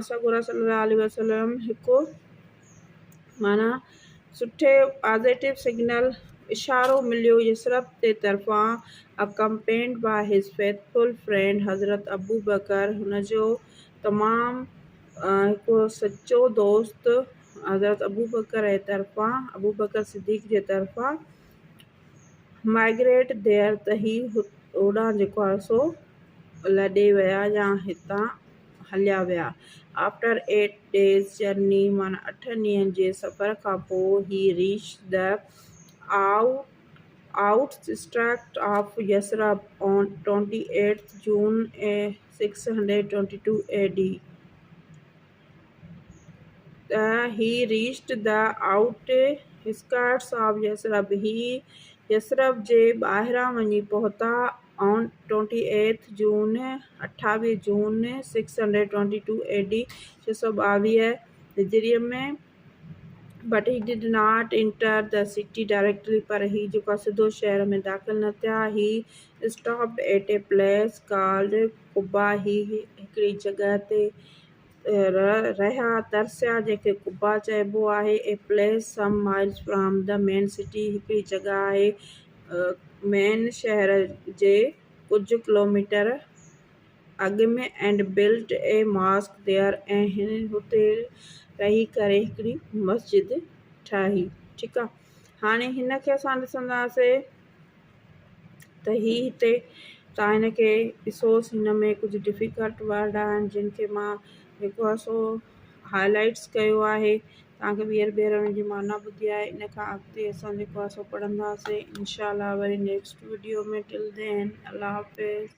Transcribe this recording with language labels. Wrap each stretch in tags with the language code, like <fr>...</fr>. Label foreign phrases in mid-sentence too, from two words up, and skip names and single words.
<sd>सॻोरा</sd> <ar>صلى الله عليه وسلم</ar> <sd>हिकु माना सुठे</sd> <en>positive signal</en> <sd>इशारो मिलियो यसरब जे तरफ़ां,</sd> <en>accompanied by his faithful friend</en> <sd>हज़रत अबू बकर, हुन जो तमामु हिकु सचो दोस्त हज़रत अबू बकर जे तरफ़ां, अबू बकर सिद्दीक़ जे तरफ़ां,</sd> <en>migrate there,</en> <sd>त ही होॾां जेको आहे सो लॾे विया या हितां हलिया विया।</sd> <en>after 8 days journey,</en> <sd>माना 8 ॾींहंनि जे सफ़र खां पोइ,</sd> <en>he reach the outskirts of यसरब on 28 June 622 AD। he reached the outskirts of यसरब,</en> <sd>ही यसरब जे ॿाहिरां वञी पहुता</sd> <en>on 28 June 28 June 622 AD 622</en> <sd>हिजरीअ में।</sd> <en>but he did not enter the city directly,</en> <sd>पर ही जेको आहे सिधो शहर में दाख़िल न थिया।</sd> <en>he stopped at a place called कुबा,</en> <sd>ही हिकिड़ी जॻह ते रहिया तरसिया जंहिंखे कुबा चइबो आहे।</sd> <en>a place some miles from the main city,</en> <sd>हिकिड़ी जॻह आहे मेन शहर जे कुझु किलोमीटर अॻु में।</sd> <en>and built a mosque there,</en> <sd>ऐं हिन हुते रही करे हिकिड़ी मस्जिद ठाही। ठीकु आहे, हाणे हिन खे असां ॾिसंदासीं त ही हिते तव्हां हिन खे ॾिसोसि, हिन में कुझु</sd> <en>difficult word</en> <sd>आहिनि जिन खे मां जेको आहे सो हाईलाइट्स कयो आहे, तव्हांखे ॿीहर हुन जी माना ॿुधी आहे। इन खां अॻिते असां जेको आहे सो पढ़ंदासीं इंशाअल्लाह वरी</sd> <en>next video</en> <sd>में।</sd> <en>till then</en> <ur>اللہ حافظ.</ur>